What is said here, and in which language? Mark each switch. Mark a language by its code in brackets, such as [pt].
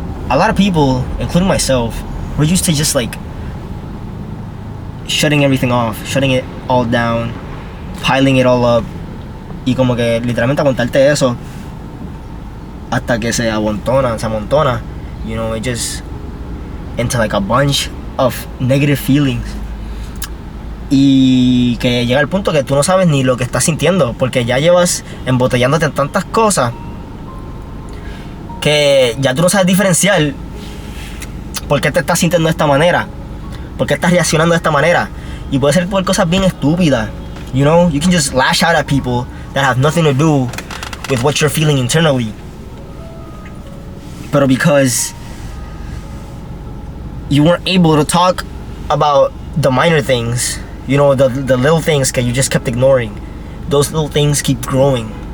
[en] a lot of people, including myself, we're used to just like shutting everything off, shutting it all down, piling it all up, [es] y como que literalmente aguantarte eso hasta que se amontona, [en] you know, it just into like a bunch of negative feelings. [es] Y que llega el punto que tú no sabes ni lo que estás sintiendo, porque ya llevas embotellándote en tantas cosas que ya tú no sabes diferenciar por qué te estás sintiendo de esta manera, por qué estás reaccionando de esta manera. Y puede ser por cosas bien estúpidas, you know. [en] You can just lash out at people that have nothing to do with what you're feeling internally, but because you weren't able to talk about the minor things, you know, the little things that you just kept ignoring, those little things keep growing.